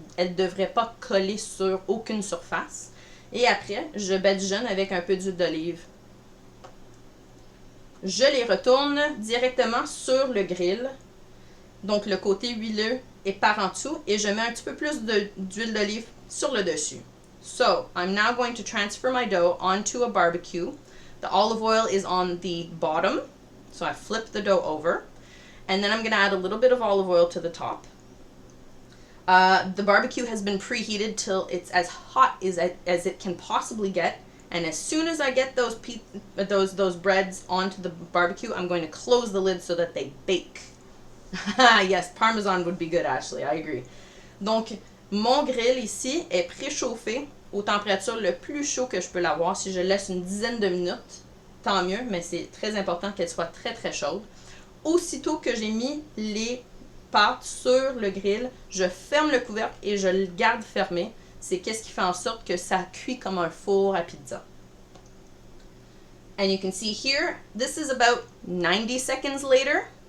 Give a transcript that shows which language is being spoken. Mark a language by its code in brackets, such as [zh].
[fr] Elle ne devrait pas coller sur aucune surface. Et après, je badigeonne avec un peu d'huile d'olive. je les retourne directement sur le grill. Donc, le côté huileux est par en dessous et je mets un petit peu plus d'huile d'olive sur le dessus. [en] So, I'm now going to transfer my dough onto a barbecue. The olive oil is on the bottom, so I flip the dough over. And then I'm going to add a little bit of olive oil to the top. The barbecue has been preheated till it's as hot as it can possibly get. And as soon as I get those breads onto the barbecue, I'm going to close the lid so that they bake. Yes, Parmesan would be good, Ashley. I agree. [fr] Donc, mon grill ici est préchauffé aux températures le plus chaud que je peux l'avoir. Si je laisse une dizaine de minutes, tant mieux, mais c'est très important qu'elle soit très très chaude. Aussitôt que j'ai mis les pâtes sur le grill, je ferme le couvercle et je le garde fermé. C'est qu'est-ce qui fait en sorte que ça cuit comme un four à pizza. [en] And you can see here, this is about 90 seconds later.